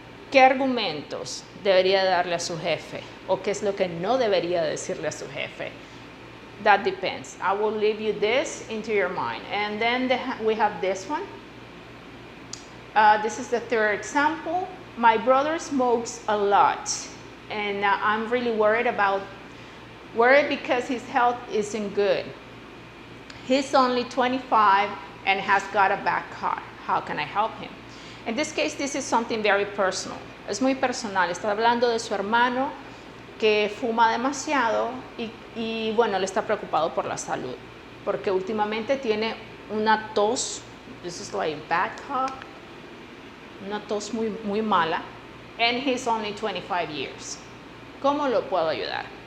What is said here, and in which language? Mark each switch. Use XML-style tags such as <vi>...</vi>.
<es>¿Qué argumentos debería darle a su jefe? ¿O qué es lo que no debería decirle a su jefe?</es> <en>That depends. I will leave you this into your mind. And then we have this one. This is the third example. My brother smokes a lot. And I'm really worried because his health isn't good. He's only 25 and has got a back car. How can I help him? In this case, this is something very personal.</en> <es>Es muy personal. Está hablando de su hermano que fuma demasiado y bueno, le está preocupado por la salud. Porque últimamente tiene una tos.</es> <en>This is like bad cough.</en> <es>Una tos muy mala.</es> <en>And he's only 25 years.</en> <es>¿Cómo lo puedo ayudar?</es>